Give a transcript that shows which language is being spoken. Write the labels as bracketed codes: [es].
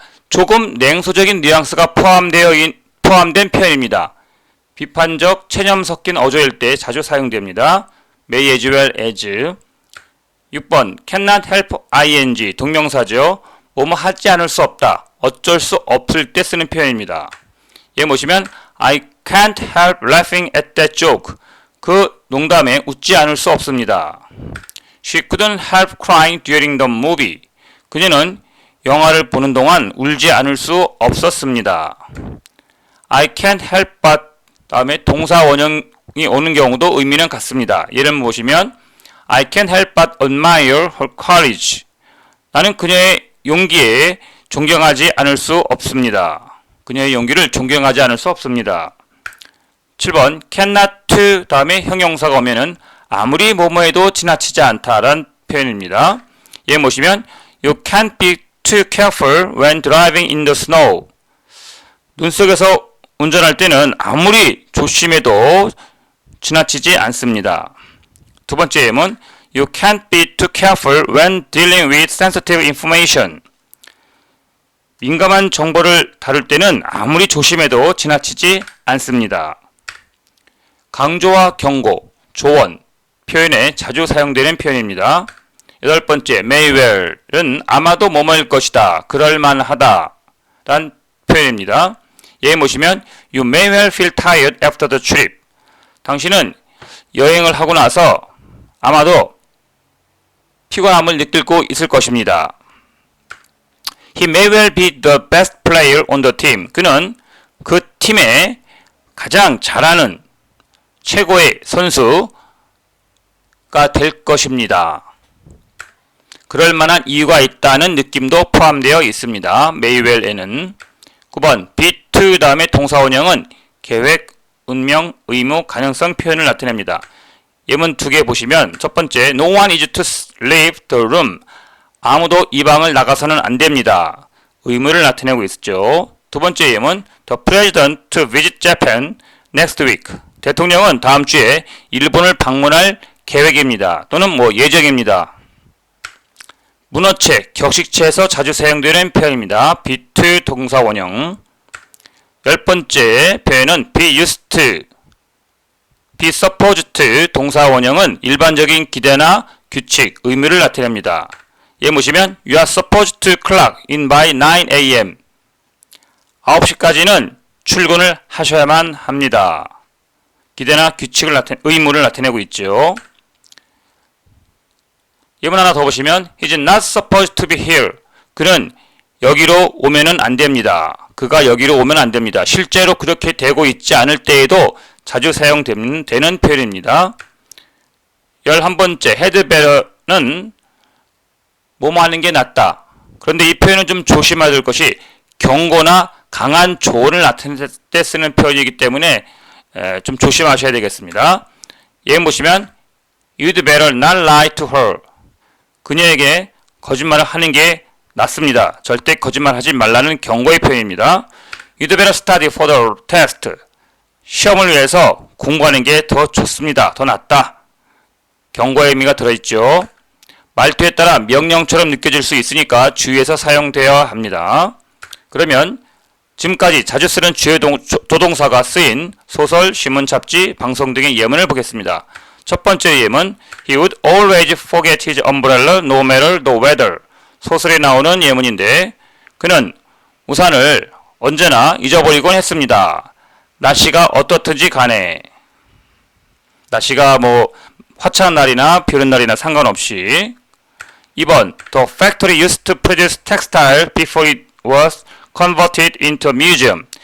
[ko] 조금 냉소적인 뉘앙스가 포함된 표현입니다. 비판적 체념 섞인 어조일 때 자주 사용됩니다. [en] may as well as. 6번 cannot help ing [ko] 동명사죠. 뭐뭐 하지 않을 수 없다. 어쩔 수 없을 때 쓰는 표현입니다. 얘 보시면 [en] I can't help laughing at that joke. [ko] 그 농담에 웃지 않을 수 없습니다. [en] She couldn't help crying during the movie. [ko] 그녀는 영화를 보는 동안 울지 않을 수 없었습니다. [en] I can't help but [ko] 다음에 동사 원형이 오는 경우도 의미는 같습니다. 예를 보시면 [en] I can't help but admire her courage. [ko] 나는 그녀의 용기에 존경하지 않을 수 없습니다. 그녀의 용기를 존경하지 않을 수 없습니다. 7번 cannot to 다음에 형용사가 오면은 아무리 뭐뭐해도 지나치지 않다라는 표현입니다. 얘 보시면 [en] You can't be too careful when driving in the snow. [ko] 눈 속에서 운전할 때는 아무리 조심해도 지나치지 않습니다. 두 번째 예문 [en] You can't be too careful when dealing with sensitive information. [ko] 민감한 정보를 다룰 때는 아무리 조심해도 지나치지 않습니다. 강조와 경고, 조언 표현에 자주 사용되는 표현입니다. 여덟 번째, may well은 아마도 뭐뭐일 것이다, 그럴만하다 란 표현입니다. 예에 보시면 [en] You may well feel tired after the trip. [ko] 당신은 여행을 하고 나서 아마도 피곤함을 느끼고 있을 것입니다. [en] He may well be the best player on the team. [ko] 그는 그 팀의 가장 잘하는 최고의 선수가 될 것입니다. 그럴 만한 이유가 있다는 느낌도 포함되어 있습니다. may well에는. 9번 be to 다음에 동사원형은 계획, 운명, 의무, 가능성 표현을 나타냅니다. 예문 두 개 보시면 첫 번째 [en] No one is to leave the room. [ko] 아무도 이 방을 나가서는 안 됩니다. 의무를 나타내고 있죠. [en] 두 번째 예문 The president to visit Japan next week. [ko] 대통령은 다음 주에 일본을 방문할 계획입니다. 또는 예정입니다. 문어체, 격식체에서 자주 사용되는 표현입니다. be to 동사 원형. 열 번째 표현은 be used to, [en] be supposed to [ko] 동사 원형은 일반적인 기대나 규칙, 의무를 나타냅니다. 예 보시면 [en] You are supposed to clock in by 9 a.m. [ko] 9시까지는 출근을 하셔야만 합니다. 기대나 규칙을 의무를 나타내고 있죠. 예문 하나 더 보시면 [en] He's not supposed to be here. [ko] 그는 여기로 오면은 안 됩니다. 그가 여기로 오면 안 됩니다. 실제로 그렇게 되고 있지 않을 때에도 자주 사용되는 표현입니다. 11번째 had better는 뭐뭐 하는 게 낫다. 그런데 이 표현은 좀 조심해야 될 것이 경고나 강한 조언을 나타낼 때 쓰는 표현이기 때문에 좀 조심하셔야 되겠습니다. [en] 예문 보시면 You'd better not lie to her. [ko] 그녀에게 거짓말을 하는 게 낫습니다. 절대 거짓말하지 말라는 경고의 표현입니다. [en] You'd better study for the test. [ko] 시험을 위해서 공부하는 게 더 좋습니다. 더 낫다. 경고의 의미가 들어있죠. 말투에 따라 명령처럼 느껴질 수 있으니까 주의해서 사용되어야 합니다. 그러면 지금까지 자주 쓰는 주요 조동사가 쓰인 소설, 신문, 잡지, 방송 등의 예문을 보겠습니다. 첫 번째 예문 [en] He would always forget his umbrella no matter the weather. [ko] 소설에 나오는 예문인데 그는 우산을 언제나 잊어버리곤 했습니다. 날씨가 어떻든지 간에. 날씨가 화창한 날이나 비 오는 날이나 상관없이. [en] 2번 The factory used to produce textile before it was converted into a museum.